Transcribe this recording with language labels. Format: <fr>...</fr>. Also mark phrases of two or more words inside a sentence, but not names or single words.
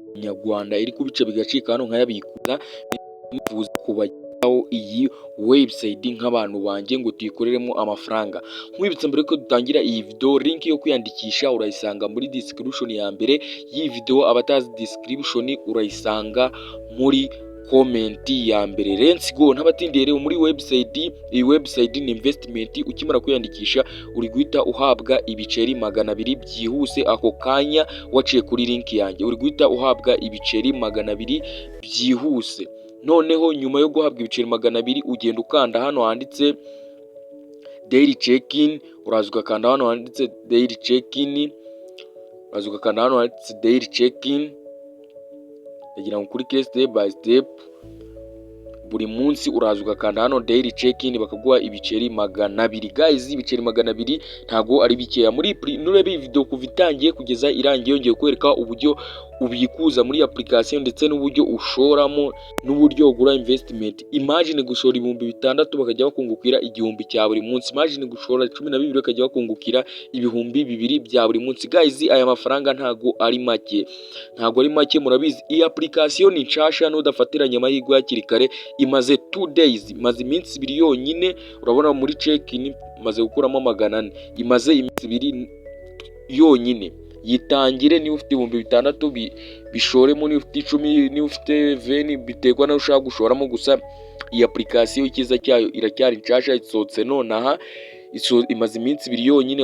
<rw>nyarwanda iri kubica bigacika hano nkayabikuza, nifuza kubajyaho iyi website nk'abantu banjye ngo tuyikoreremo amafaranga. Nkwibutsa mbere ko dutangira iyi video, link yo kwiyandikisha urayisanga muri description ya mbere y'iyi video, abatazi description urayisanga muri comment ya mbere.</rw> <en>Let's go.</en> <rw>Ntabatindiye rero muri website, iyi website ni investment. Ukimara kwiyandikisha uri guhita uhabwa ibiceri 200 byihuse ako kanya waciye kuri link yanjye, uri guhita uhabwa ibiceri 200 byihuse. Noneho nyuma yo guhabwa ibiceri 200 ugenda ukanda hano handitse</rw> <en>daily check-in,</en> <rw>uraza ugakanda hano handitse</rw> <en>daily check-in,</en> <rw>uraza ugakanda hano handitse</rw> <en>daily check-in,</en> <rw>ndagira ngo kuri</rw> <en>step by step.</en> <rw>Buri munsi uraza ugakanda hano</rw> <en>daily check-in</en> <rw>bakaguha ibiceri 200. Guys, ibiceri 200 ntago ari bikeya. Muri nurebe video kuva itangiye kugeza irangiye, yongeye kwereka uburyo ubikuza muri application ndetse n'uburyo ushoramo n'uburyo ugura investment. Imagine gushora 6,000 bakajya bakungukira 1,000 cya buri munsi. Imagine gushora 12 bakajya bakungukira 2,000 bya buri munsi. Guys, aya mafaranga ntago ari make, ntago ari make. Murabizi iyi application ni nshasha, nudafatiranye amahirwe hakiri kare. Imaze 2 days, imaze iminsi 2 yonyine. Urabona muri check-in maze gukuramo 400, imaze iminsi 2 yonyine. Yitangire niba ufite 6,000 bishoremo, niba ufite 10, niba ufite 20, biterwa naho ushaka gushoramo. Gusa iyi application ikiza cyayo iracyari nshasha, isohotse nonaha, imaze iminsi 2 yonyine.</rw>